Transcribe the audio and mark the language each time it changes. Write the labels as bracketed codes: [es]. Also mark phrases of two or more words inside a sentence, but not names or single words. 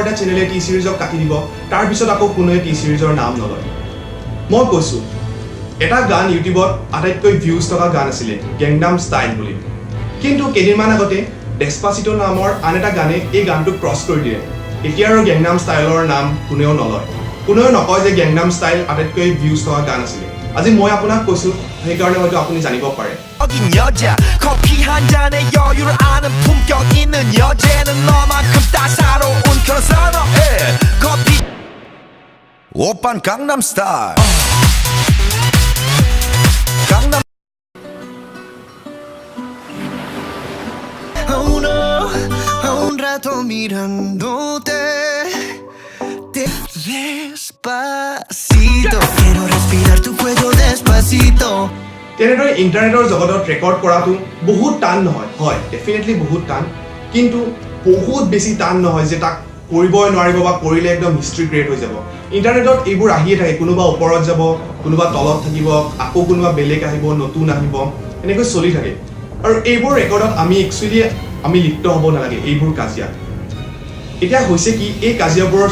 [as] এটা চেনেলে টি সিৰিজক কাটি দিব তাৰ পিছত আকৌ কোনোৱে টি সিৰিজৰ নাম নলয় মই কৈছো এটা গান ইউটিউবত আটাইতকৈ ভিউজ থকা গান আছিলে গেংনাম ষ্টাইল বুলি কিন্তু কেইদিনমান আগতে ডেছপাচিটো নামৰ আন এটা গানে এই গানটোক ক্ৰছ কৰি দিয়ে এতিয়া আৰু গেংনাম ষ্টাইলৰ নাম কোনেও নলয় কোনেও নকয় যে গেংনাম ষ্টাইল আটাইতকৈ ভিউজ থকা গান আছিলে আজি মই আপোনাক কৈছো সেইকাৰণে হয়তো আপুনি জানিব পাৰে [ko] 여자 커피 한 잔에 여유를 아는 품격 있는 여자는 너만큼 따사로운 그런 선호해 커피 오빤 강남 스타일 강남 [es] Oh no un rato mirándote Despacito quiero respirar tu cuello despacito [as] তেনেদৰে ইণ্টাৰনেটৰ জগতত ৰেকৰ্ড কৰাটো বহুত টান নহয় হয় ডেফিনেটলি বহুত টান কিন্তু বহুত বেছি টান নহয় যে তাক কৰিবই নোৱাৰিব বা কৰিলে একদম [en] history create [as] হৈ যাব ইণ্টাৰনেটত এইবোৰ আহিয়ে থাকে কোনোবা ওপৰত যাব কোনোবা তলত থাকিব আকৌ কোনোবা বেলেগ আহিব নতুন আহিব এনেকৈ চলি থাকে আৰু এইবোৰ ৰেকৰ্ডত আমি একচুৱেলি আমি লিপ্ত হ'ব নালাগে এইবোৰ কাজিয়া এতিয়া হৈছে কি এই কাজিয়াবোৰৰ